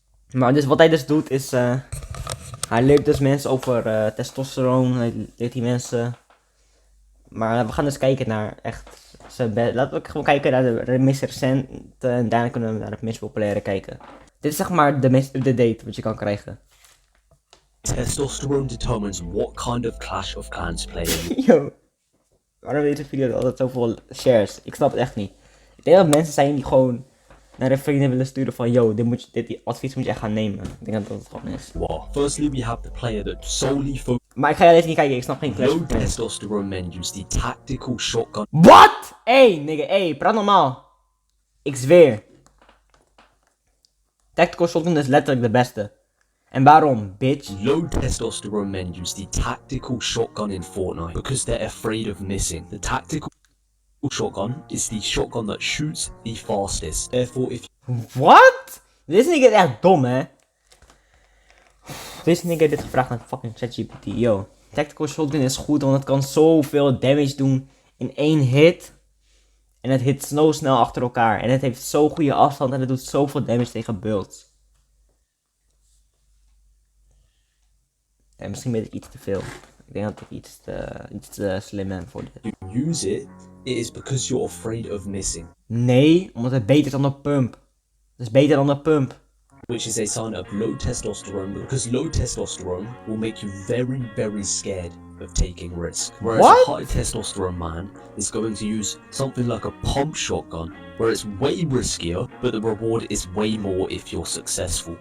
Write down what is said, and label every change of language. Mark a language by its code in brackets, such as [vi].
[nl] Maar dus wat hij dus doet is... hij leert dus mensen over testosteron. Hij leert die mensen... Maar we gaan dus kijken naar echt... laten we gewoon kijken naar de meest recente. En daarna kunnen we naar de meest populaire kijken. Dit is zeg maar de meest up-to-date wat je kan krijgen. [en] Testosterone determines what kind of Clash of Clans player. Yo. [nl] Waarom heeft deze video altijd zoveel shares? Ik snap het echt niet. Ik denk dat mensen zijn die gewoon naar hun vrienden willen sturen van yo, dit advies moet je echt gaan nemen. Ik denk dat het gewoon is. Wow. [en] Firstly, we have the player that solely focuses. [nl] Maar ik ga deze niet kijken, ik snap geen Clash [en] Low of Clans. testosterone men use the tactical shotgun. What? Hey, [nl] nigga, hey, praat normaal. Ik zweer. Tactical shotgun is letterlijk de beste. En waarom, bitch? [en] Low testosterone men use the tactical shotgun in Fortnite because they're afraid of missing. The tactical shotgun is the shotgun that shoots the fastest. Therefore, if What? [nl] Deze nigga is echt dom, hè? Deze nigga heeft dit gevraagd aan fucking ChatGPT. Yo, tactical shotgun is goed, want het kan zoveel damage doen in één hit. En het hit zo snel achter elkaar. En het heeft zo'n goede afstand en het doet zoveel damage tegen builds. En misschien ben ik iets te veel. Ik denk dat ik iets te slim ben voor dit. [en] you use it, it is because you're afraid of missing. [nl] Nee, omdat het beter is dan de pump. Het is beter dan de pump. [en] Which is a sign of low testosterone because low testosterone will make you very, very scared of taking risk. Whereas What? a high testosterone man is going to use something like a pump shotgun where it's way riskier, but the reward is way more if you're successful.